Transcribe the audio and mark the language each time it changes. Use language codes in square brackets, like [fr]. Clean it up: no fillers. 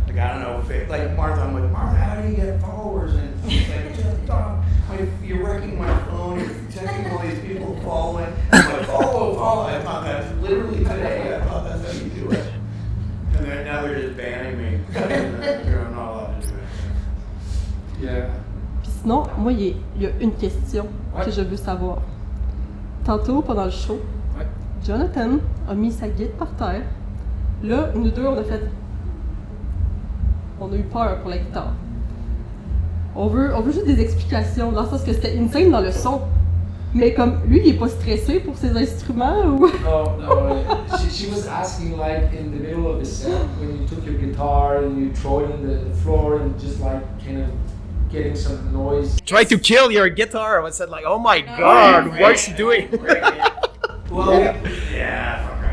[en] Like I don't know if like Martha. I'm like Martha. How do you get followers? And she's like, you're wrecking my phone. You're texting all these people following. I'm like follow. I thought that's literally today. I thought that's how you do it. And then now they're just banning me. I'm not allowed to do it. Yeah. [fr] Puis sinon, moi, il y a une question que je veux savoir. Tantôt, pendant le show, Jonathan a mis sa guitare par terre. Là, nous deux, on a eu peur pour la guitare. On veut juste des explications, dans le sens que c'était insane dans le son. Mais comme, lui, il est pas stressé pour ses instruments ou... [en] No. She was asking like in the middle of the set, when you took your guitar and you throw it on the floor and just like kind of getting some noise. Try to kill your guitar. I said like, oh my god, what's she doing? Well, yeah.